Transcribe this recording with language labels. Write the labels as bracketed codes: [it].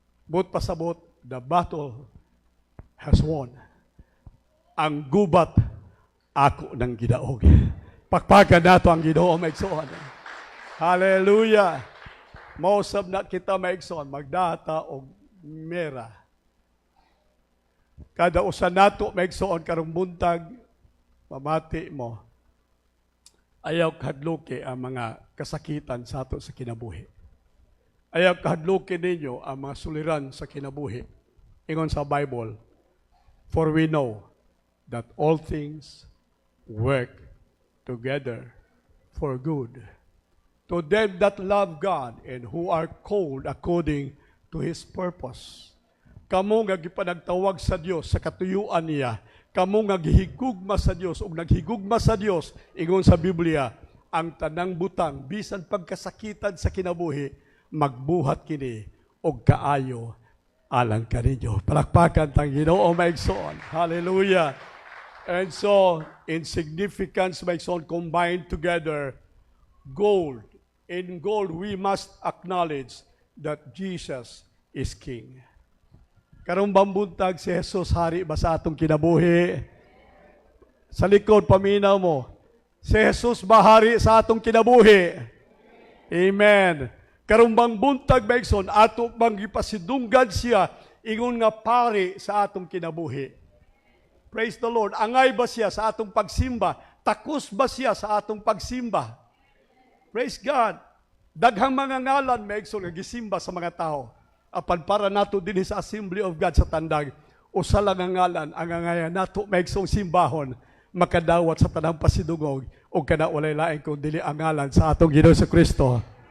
[en] But pasabot, the battle has won. [ceb] Ang gubat, ako ng gidaog. Pakpakan nato ang Ginoo maigsoon. Hallelujah. Mausab na kita maigsoon, magdata og mera. Kada usa nato maigsoon karong buntag, mamati mo. Ayaw kahadluki ang mga kasakitan sa ato sa kinabuhi. Ayaw kahadluki ninyo ang mga suliran sa kinabuhi. Ingon sa Bible, [en] for we know that all things work together for good to them that love God and who are called according to His purpose. [ceb] Kamo nga gipanagtawag sa Dios sa katuyuan niya, kamo nga gihigugma sa Dios ug naghigugma sa Dios, ingon sa Biblia, ang tanang butang bisan pagkasakitan sa kinabuhi, magbuhat kini og kaayo alang kaninyo. Palakpakan tang Ginoo maigsoon. [en] Hallelujah. And so, in significance, maigsoon, combined together, gold. In gold, we must acknowledge that Jesus is King. [ceb] Karong bambuntag si Jesus, hari ba sa atong kinabuhi? Sa likod, paminaw mo, si Jesus ba hari sa atong kinabuhi? Amen. Karong bambuntag, maigsoon, ato bang ipasidunggan siya, ingon nga pari sa atong kinabuhi? [en] Praise the Lord. [ceb] Angay ba siya sa atong pagsimba? Takos ba siya sa atong pagsimba? [en] Praise God. [ceb] Daghang mga ngalan maigsoon nga gisimba sa mga tao. Apan para nato dinhi sa Assembly of God sa Tandag, usa lang ang ngalan ang angayan nato maigsoong simbahon, makadawat sa tanang pasidungog o kana walay lain kung dili ang ngalan sa atong Ginoo sa Kristo.